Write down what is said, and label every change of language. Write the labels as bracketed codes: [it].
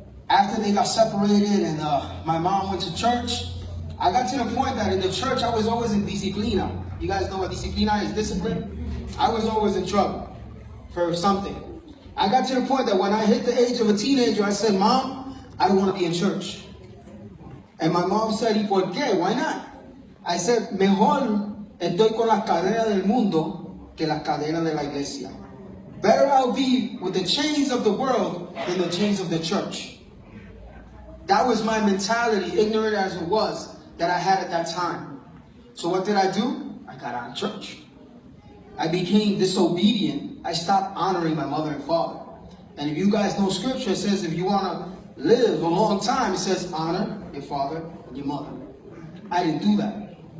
[en] After they got separated and my mom went to church, I got to the point that in the church I was always in disciplina. You guys know what disciplina is? Discipline? I was always in trouble for something. I got to the point that when I hit the age of a teenager, I said, Mom, I don't want to be in church. And my mom said, [es] ¿Y por qué? [en] Why not? I said, [es] mejor estoy con las cadenas del mundo que las cadenas de la iglesia. [en] Better I'll be with the chains of the world than the chains of the church. That was my mentality, ignorant as it was, that I had at that time. So what did I do? I got out of church. I became disobedient. I stopped honoring my mother and father. And if you guys know scripture, it says if you want to live a long time, it says honor your father and your mother. I didn't do that.